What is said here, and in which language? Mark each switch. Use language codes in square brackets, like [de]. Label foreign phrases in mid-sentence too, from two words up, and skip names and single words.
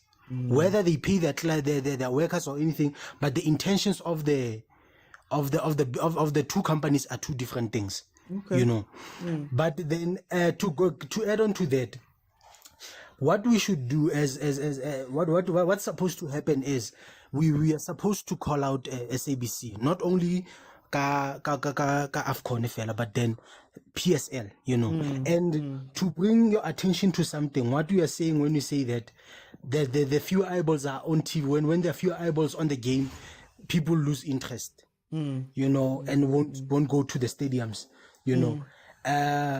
[en] Whether they pay their workers or anything, but the intentions of the two companies are two different things, you know. But then to add on to that, what we should do what's supposed to happen is we are supposed to call out SABC, not only [tn] ka Afcon fela, [en] but then PSL, you know, and to bring your attention to something. What we are saying when we say that the few eyeballs are on TV, when there are few eyeballs on the game, people lose interest, you know, and won't go to the stadiums, you know.